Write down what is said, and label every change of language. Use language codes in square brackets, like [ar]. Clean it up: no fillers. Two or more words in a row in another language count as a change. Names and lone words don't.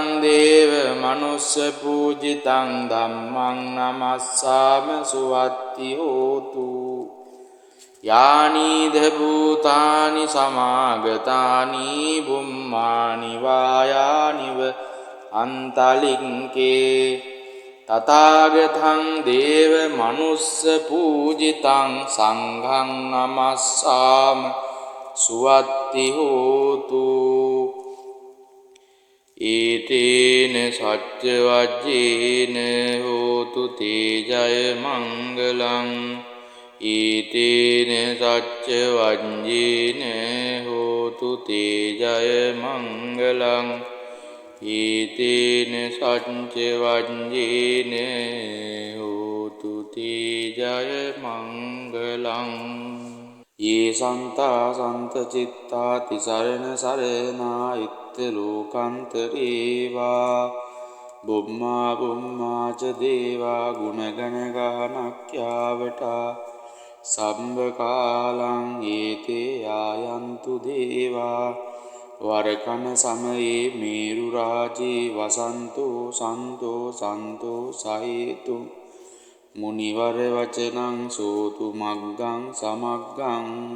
[pi] දේව මනුස්ස පූජිතං ධම්මං නමස්සාම සුවත්ති හෝතු යානිද භූතානි සමාගතානි බුම්මානි වායානිව අන්තලික්කේ තථාගතං දේව මනුස්ස පූජිතං සංඝං නමස්සාම සුවත්ති හෝතු ඒතේන සච්ච වජ්ජේන හෝතු තේ ජය මංගලං ඒතේන සච්ච වජ්ජේන හෝතු තේ ජය මංගලං ඒතේන සච්ච වජ්ජේන හෝතු තේ ජය මංගලං ये सन्ता सन्तचित्ता तिसरण सरणा इत्तलोकान्तरेवा බුම්මා බුම්මා ච දේවා ගුණගණ ගානක්ඛ්‍යාවටා සම්බ කාලං ඒතේ ආයන්තු දේවා වරකන සමයේ මේරු රාජේ වසන්තෝ සන්තෝ සන්තෝ සහේතු මුනිවර වචනං සෝතු මග්ගං සමග්ගං